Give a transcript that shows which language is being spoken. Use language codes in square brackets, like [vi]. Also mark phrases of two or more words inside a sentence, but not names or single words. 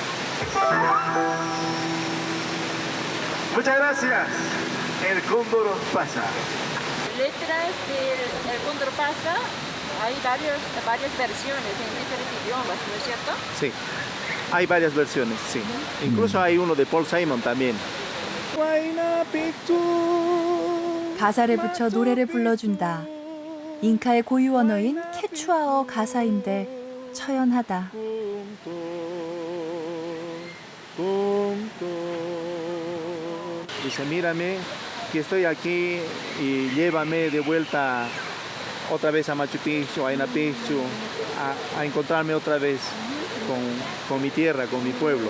[es] Muchas gracias. El cóndor pasa. Letras del El Cóndor pasa, hay varias versiones en diferentes idiomas, ¿no es cierto? Sí, hay varias versiones, sí. Incluso hay uno de Paul Simon también. [ko] 가사를 붙여 노래를 불러준다. 잉카의 고유 언어인 케추아어 가사인데 처연하다. [es] Dice, mírame, que estoy aquí y llévame de vuelta otra vez a Machu Picchu, a Huayna Picchu, a encontrarme otra vez con mi tierra, con mi pueblo.